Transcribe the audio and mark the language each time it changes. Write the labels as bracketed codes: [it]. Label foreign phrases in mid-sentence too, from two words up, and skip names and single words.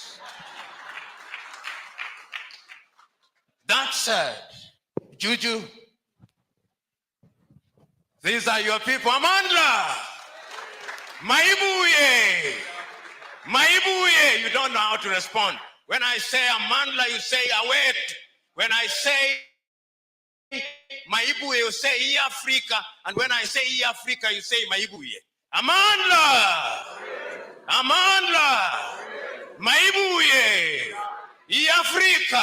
[en] That said, Juju, these are your people. [zu] Amandla, Maibuye, Maibuye. [en] You don't know how to respond. When I say Amandla, you say Awet. When I say Maibuye, you say E Africa. And when I say E Africa, you say Maibuye. [zu] Amandla, Amandla, Maibuye, E Africa.